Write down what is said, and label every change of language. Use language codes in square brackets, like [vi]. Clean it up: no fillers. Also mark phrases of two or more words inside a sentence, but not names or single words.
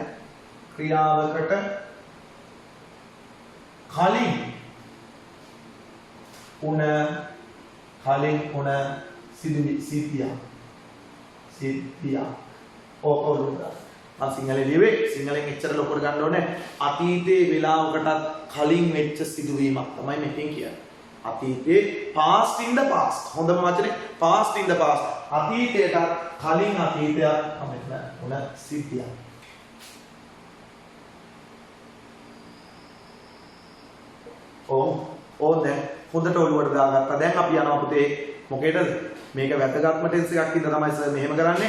[si] ක්‍රියාවකට කලින් උන සිද්ධිය. ඕකවලුද? මම සිංහලෙන් ලියුවේ සිංහලෙන් එච්චර ලොකුට ගන්න ඕනේ. අතීතයේ වෙලාවකටත් කලින් වෙච්ච සිදුවීමක් තමයි මෙතෙන් කියන්නේ. අතීතේ [en] past in the past. [si] හොඳම වචනේ [en] past in the past. [si] අතීතයට කලින් අතීතයක් තමයි උන සිද්ධිය. දැන් හොඳට ඔළුවට දාගත්තා. දැන් අපි යනවා පුතේ මොකේද? මේක වැදගත්ම ටෙන්ස් එකක් ඉඳලා තමයි සර් මෙහෙම කරන්නේ.